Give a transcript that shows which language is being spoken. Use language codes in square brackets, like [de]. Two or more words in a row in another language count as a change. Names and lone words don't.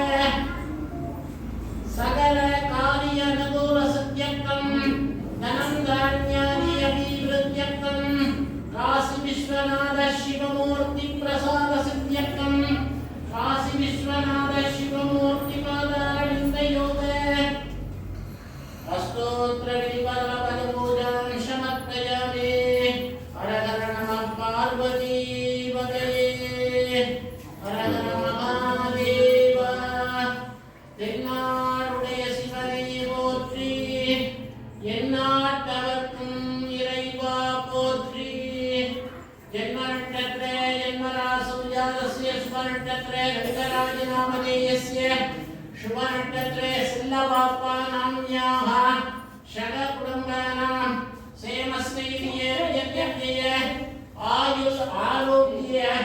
[sa] सकल कार्य अनुकूल सिद्ध्यर्थम् धनं धान्यादि अभिवृद्ध्यर्थम् काशी विश्वनाथ शिवमूर्ति प्रसाद सिद्ध्यर्थम् काशी विश्वनाथ शिवमूर्ति पादारविन्द योगे अष्टोत्र विधिवल्लभपूजां समर्पयामि। हर हर नमः पार्वती पतये हर हर महादेव தென்னாடுடைய [ta] சிவனை போற்றி எந்நாட்டவர்க்கும் இறைவா போற்றி [sa] जन्मनक्षत्रे जन्मरासौ जातस्य शुभनक्षत्रे रविराजनामधेयस्य शुभनक्षत्रे सिल्लबाप्पा नाम्न्याः षडकुटुम्बानां क्षेमस्थैर्ये वीर्यविजये आयुः आरोग्य